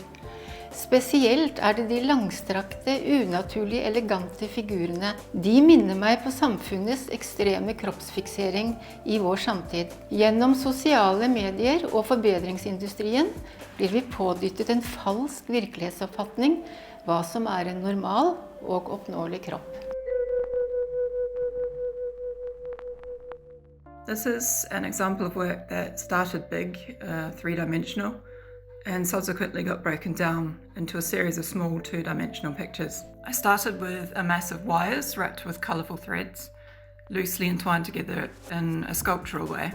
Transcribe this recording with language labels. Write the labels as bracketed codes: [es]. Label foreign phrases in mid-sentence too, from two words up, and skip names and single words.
[no] Spesielt er det de langstrakte, unaturlige, elegante figurene. De minner meg på samfunnets ekstreme kroppsfiksering i vår samtid. Gjennom sosiale medier og forbedringsindustrien blir vi pådyttet en falsk virkelighetsoppfatning hva som er en normal og oppnåelig kropp. [en] This is an example of work that started big, three-dimensional, and subsequently got broken down into a series of small two-dimensional pictures. I started with a mass of wires wrapped with colourful threads, loosely entwined together in a sculptural way.